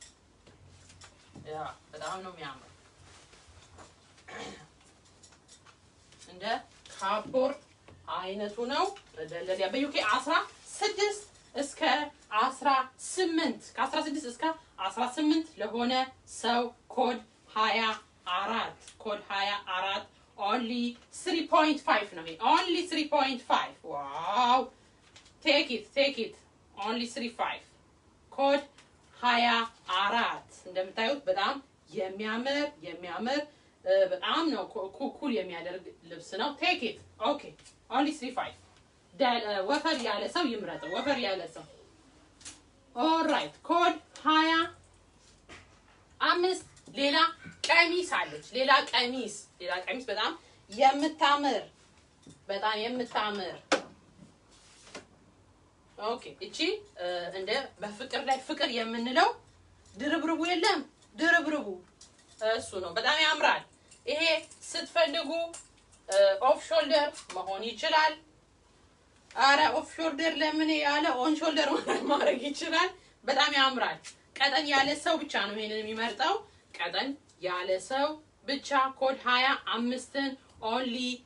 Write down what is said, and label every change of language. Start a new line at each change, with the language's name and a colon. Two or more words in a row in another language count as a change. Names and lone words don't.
Amharic: ያ በጣም ነው የሚያምረው። የስፖርት አይነቱ ነው። ለሊያ በዩኬ 16 እስከ 18 ከ16 እስከ 18 ለሆነ ሰው ኮድ 24 ኮድ 24 only 3.5 ነው። only 3.5 ዋው take
English: it only 3.5
Amharic: ኮድ 24 እንደምታዩት በጣም የሚያምር በጣም ነው ኩል የሚያደርግ ልብስ ነው።
English: take it okay only 3.5
Amharic: ወፈር ያለ ሰው ይምረጠው። ወፈር ያለ ሰው ኦልራይት ኮድ 25 ሌላ ቀሚስ አለች። ሌላ ቀሚስ በጣም የምታምር ኦኬ እቺ እንደ በፍቅር ላይ ፍቅር የምንለው ድርብርቡ የለም ድርብርቡ እሱ ነው። በጣም ያምራል። ይሄ ስትፈልጉ
English: off shoulder
Amharic: መሆን ይችላል። አረ ኦፍ ሾልደር ለምን ያለ
English: on shoulder
Amharic: ማድረግ ይችላል። በጣም ያምራል። ቀጠን ያለ ሰው ብቻ ነው ይሄንን የሚመርጠው። ቀጠን ያለ ሰው ብቻ ኮድ 25ን only